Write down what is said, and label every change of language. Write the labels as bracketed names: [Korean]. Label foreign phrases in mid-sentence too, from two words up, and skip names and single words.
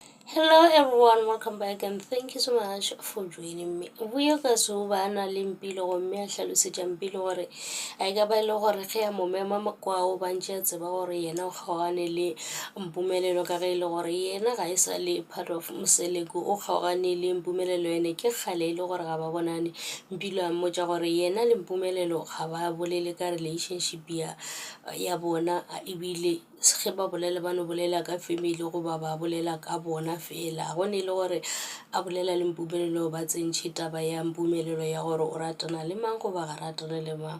[English] Hello everyone, welcome back and thank you so much for joining me. [Northern Sotho] Buyo ka so ba na le mpilo go mme a hlalosetša mpilo gore a e ka ba ile gore ge ya mo mema makwao ba ntše a tseba gore yena o kgaogane le mpumelelo ka ge e le gore yena ga e sa le [English] part of [Northern Sotho] Moseleko o kgaogane le mpumelelo ene ke kgale e le gore ga ba bonane. Mpilo a mmotša gore yena le mpumelelo ga ba bolele ka relationship ya bona ebile ge ba bolela ba no bolela ka family goba ba bolela ka bona fela go ne le gore a bolela le mpumelelo ba tsentšhe taba ya mpumelelo ya gore o ratana le mang goba ga ratana le mang.